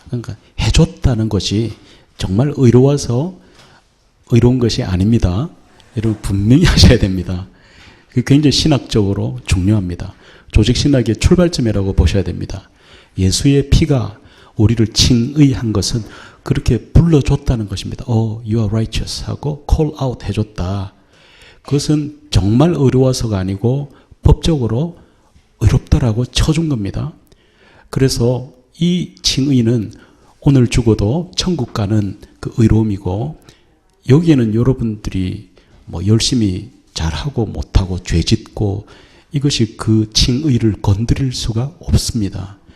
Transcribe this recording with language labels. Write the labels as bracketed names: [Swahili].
[Korean] 그러니까 해줬다는 것이 정말 의로워서 의로운 것이 아닙니다. 여러분 분명히 하셔야 됩니다. 그게 굉장히 신학적으로 중요합니다. 조직신학의 출발점이라고 보셔야 됩니다. 예수의 피가 우리를 칭의한 것은 그렇게 불러줬다는 것입니다. [English] Oh, you are righteous [Korean] 하고 [English] call out [Korean] 해줬다. 그것은 정말 의로워서가 아니고 법적으로 의롭다라고 쳐준 겁니다. 그래서 이 칭의는 오늘 죽어도 천국 가는 그 의로움이고, 여기에는 여러분들이 뭐 열심히 잘하고 못하고 죄짓고 이것이 그 칭의를 건드릴 수가 없습니다.